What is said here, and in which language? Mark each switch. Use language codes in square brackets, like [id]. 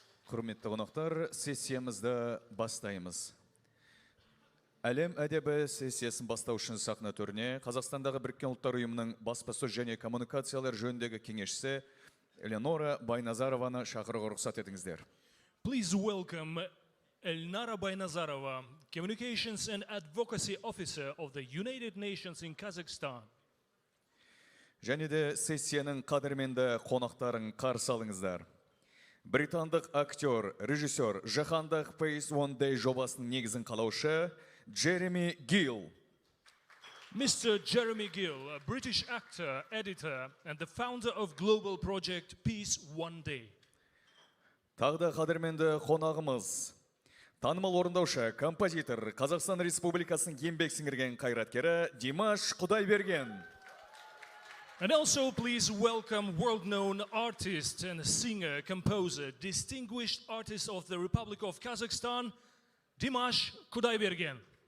[kk] Құрметті қонақтар, сессиямызды бастаймыз. Әлем әдебі сессиясын бастау үшін сахна төріне Қазақстандағы Біріккен Ұлттар ұйымының баспасөз және коммуникациялар жөніндегі кеңесшісі Элеонора Байназарованы шақыруға рұқсат етіңіздер. [en] Please welcome Elnara Baynazarova, Communications and Advocacy Officer of the United Nations in Kazakhstan. [kk] Және де сессияның қадірменді қонақтарын қарсы алыңыздар. Британдық актер, режиссер, жаһандық Peace One Day жобасының негізін қалаушы Jeremy Gill. [en] Mr. Jeremy Gill, a British actor, editor, and the founder of global project Peace One Day. [kk] Тағы да қадірменді қонағымыз, танымал орындаушы, композитор, Қазақстан Республикасының еңбек сіңірген қайраткері Димаш Құдайберген. [en] And also please welcome world-known artist and singer, composer, distinguished artist of the Republic of Kazakhstan, Dimash Құдайберген.